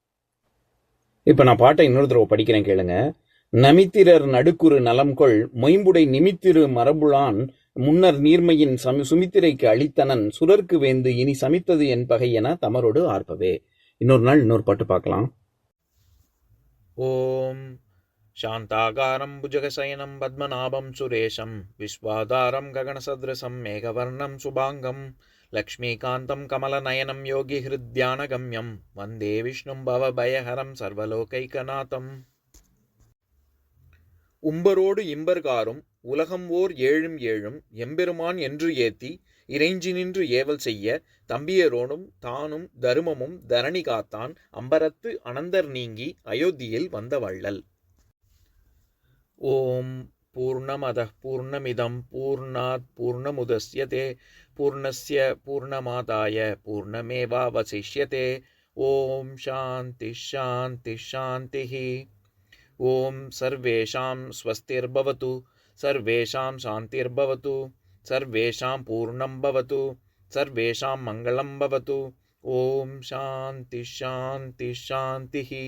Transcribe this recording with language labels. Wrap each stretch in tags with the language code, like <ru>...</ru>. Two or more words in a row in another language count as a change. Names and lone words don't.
<ta>இப்ப நான் பாட்டை இன்னொரு தடவை படிக்கிறேன் கேளுங்க. நமித்திரர் நடுக்குறு நலம்கொள் மொயம்புடை நிமித்திரு மரபுளான் முன்னர் நீர்மையின் சுமித்திரைக்கு அளித்தனன் சுரர்க்கு வேந்து இனி சமித்தது என் பகை என தமரோடு ஆர்ப்பவே. இன்னொரு நாள் இன்னொரு பாட்டு பார்க்கலாம்.</ta> <sa>ஓம் शान्ताकारं भुजगशयनं पद्मनाभं सुरेशं विश्वाधारं गगनसदृशं मेघवर्णं शुभाङ्गं लक्ष्मीकान्तं कमलनयनं योगिहृद्यानगम्यं वन्दे विष्णुं भवभयहरं सर्वलोकैकनाथम्.</sa> <ta>உம்பரோடு இம்பர்காரும் உலகம் ஓர் ஏழும் ஏழும் எம்பெருமான் என்று ஏத்தி இறைஞ்சி நின்று ஏவல் செய்ய தம்பியரோடும் தானும் தருமமும் தரணி காத்தான் அம்பரத்து அனந்தர் நீங்கி அயோத்தியில் வந்த வள்ளல்.</ta> <sa>ओं पूर्णमदः पूर्णमिदं पूर्णात् पूर्णमुदच्यते पूर्णस्य पूर्णमादाय पूर्णमेवावशिष्यते. ओं शान्ति शान्ति शान्ति. ओं सर्वेषां स्वस्तिर्भवतु, सर्वेषां शान्तिर्भवतु, सर्वेषां पूर्णं भवतु, सर्वेषां मङ्गलं भवतु. ओं शान्ति शान्ति शान्तिः.</sa>